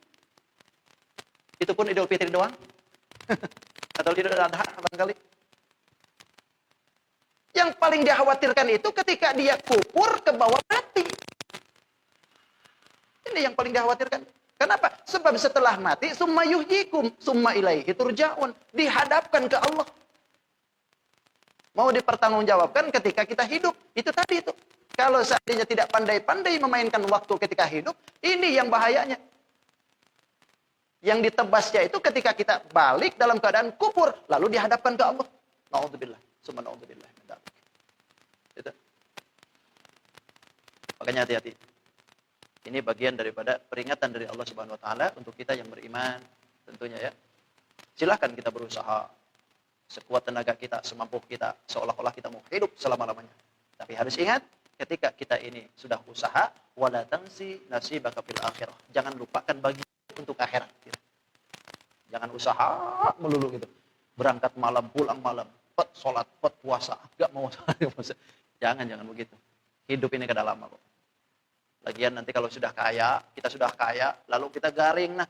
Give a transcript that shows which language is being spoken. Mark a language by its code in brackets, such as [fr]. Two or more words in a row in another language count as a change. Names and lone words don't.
[id] Itu pun Idul Fitri doang. Atau Idul Adha barangkali. Yang paling dikhawatirkan itu ketika dia kufur ke bawah mati. Ini yang paling dikhawatirkan. Kenapa? Sebab setelah mati, [ar] ثم يحييكم ثم إليه ترجعون. [id] Dihadapkan ke Allah. Mau dipertanggungjawabkan ketika kita hidup. Itu tadi itu. Kalau seandainya tidak pandai-pandai memainkan waktu ketika hidup, ini yang bahayanya. Yang ditebasnya itu ketika kita balik dalam keadaan kufur, lalu dihadapkan ke Allah. [ar] نعوذ بالله. ثم نعوذ بالله. Itu. [id] Makanya hati-hati. Ini bagian daripada peringatan dari Allah [ar] سبحانه وتعالى [id] untuk kita yang beriman tentunya ya. Silakan kita berusaha sekuat tenaga kita, semampu kita, seolah-olah kita mau hidup selama-lamanya. Tapi harus ingat, ketika kita ini sudah usaha, [ar] ولا تنس نصيبك في الآخرة. [id] Jangan lupakan bagian untuk akhirat. Gitu. Jangan usaha melulu gitu. Berangkat malam, pulang malam, pet sholat, pet puasa, enggak mau puasa. Jangan begitu. Hidup ini kada lama kok. Lagian nanti kalau sudah kaya, kita sudah kaya, lalu kita garing, nah.